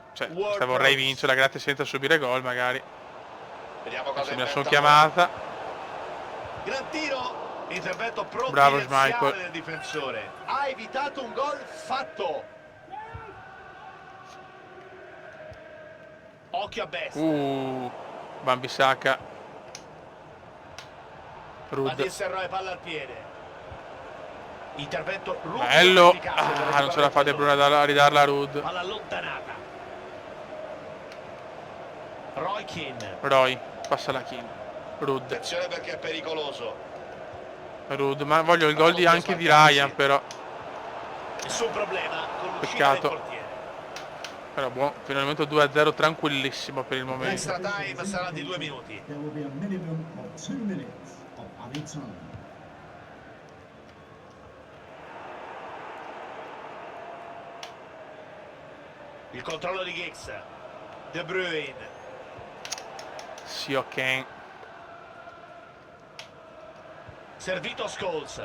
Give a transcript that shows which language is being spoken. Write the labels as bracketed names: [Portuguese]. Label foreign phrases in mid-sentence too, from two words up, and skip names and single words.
[Italian] Cioè, vorrei vincere, grazie, senza subire gol magari. Vediamo cosa Adesso me la sono inventa chiamata. Gran tiro. Intervento Bravo provvidenziale Schmeichel. del difensore. Ha evitato un gol fatto. Occhio a Best. Wan-Bissaka. Van Rud. Nistelrooy, palla al piede. Intervento Bello. efficace per Non ce la fa De recuperare Bruyne a ridarla a Rud. palla allontanata. Roy Keane. Roy, passa la Keane. Rud. Attenzione perché è pericoloso. Rud, ma voglio il gol di anche di Ryan però. Nessun problema con l'uscita Peccato. del portiere. Però buono, fino al momento 2-0 tranquillissimo per il momento. [English] Extra time [Italian] sarà di 2 minuti. [English] There will be a minimum of 2 minutes of added time. [Italian] Il controllo di Giggs. De Bruyne. Sì, ok. Servito Scholes.